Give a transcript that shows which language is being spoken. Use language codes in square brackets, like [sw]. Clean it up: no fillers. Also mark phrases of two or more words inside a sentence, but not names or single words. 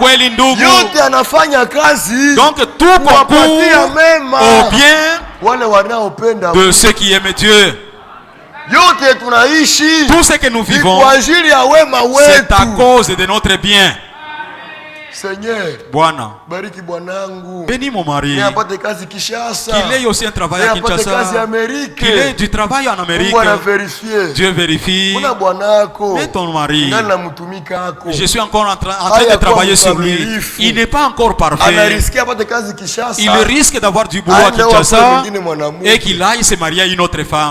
[fr] Donc tout concourt au bien de ceux qui aiment Dieu. Tout ce que nous vivons, c'est à cause de notre bien. Seigneur, [sw] Bwana, bariki bwanangu. [fr] Bénis mon mari. [sw] Apate kazi Kinshasa. [fr] Qu'il ait aussi un travail à Kinshasa. Qu'il ait du travail en Amérique. Dieu vérifie. Mais ton mari, je suis encore en train de travailler sur lui. Il n'est pas encore parfait. Il risque d'avoir du boulot à Kinshasa et qu'il aille se marier à une autre femme.